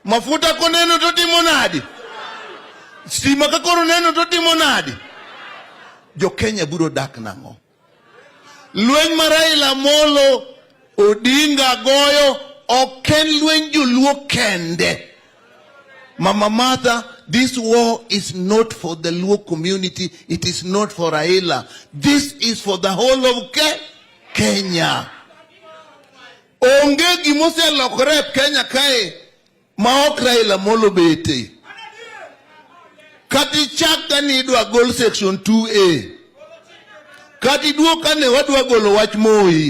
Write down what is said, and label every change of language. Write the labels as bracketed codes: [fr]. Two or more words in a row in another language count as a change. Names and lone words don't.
[luo] Mafuta koneno to timo nadi. Stima ka koro neno to timo nadi. Jo Kenya biro dak nango. Lweny ma Raila Molo Odinga goyo oken lweny joluo kende. [en] Mama Martha, this war is not for the Luo community. It is not for Raila. This is for the whole of Kenya. [luo] Onge gimose lokore Kenya kae maok Raila Molo bete. Kati chaka ni idwa gol section 2A. Kati duoka ne wadwa golo wach Moi.